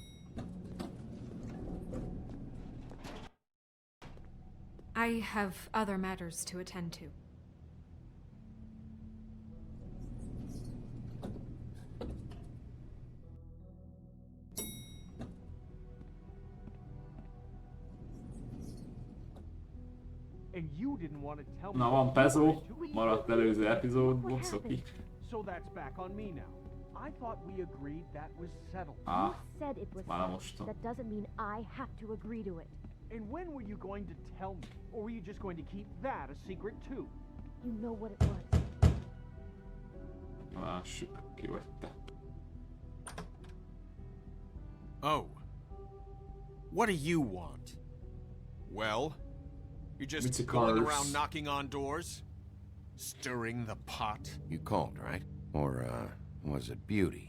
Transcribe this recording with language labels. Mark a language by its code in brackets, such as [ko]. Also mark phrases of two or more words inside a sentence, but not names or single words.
[en] I have other matters to attend to. And you didn't want to tell me. [hu] Na, van Pezó, maradt előző epizódból, szoki. [en] So that's back on me now. I thought we agreed that was settled. Ah, Said it was [hu] már [en] settled. [hu] mostan. [en] That doesn't mean I have to agree to it. And when were you going to tell me? Or were you just going to keep that a secret too? You know what it was. [hu] Lássuk, ki vagy te. [en] Oh. What do you want? Well, you're just It's a going cars. around knocking on doors? Stirring the pot? You called, right? Or, was it Beauty?